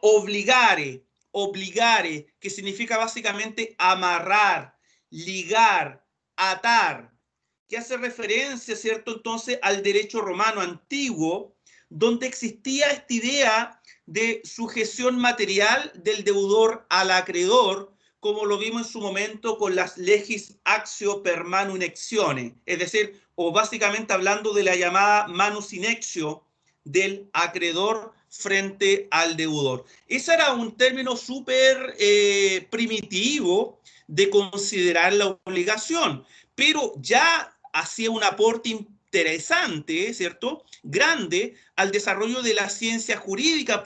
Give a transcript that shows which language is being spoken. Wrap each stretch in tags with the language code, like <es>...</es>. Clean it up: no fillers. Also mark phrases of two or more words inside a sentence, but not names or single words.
<la>Obligare, obligare,</la> <es>que significa básicamente amarrar, ligar, atar, que hace referencia, ¿cierto?, entonces al derecho romano antiguo, donde existía esta idea de sujeción material del deudor al acreedor, como lo vimos en su momento con las</es> <la>legis actio per manu inectione,</la> <es>es decir, o básicamente hablando de la llamada</es> <la>manus inectio</la> <es>del acreedor frente al deudor. Ese era un término súper primitivo de considerar la obligación, pero ya hacía un aporte interesante, ¿cierto? Grande al desarrollo de la ciencia jurídica.</es>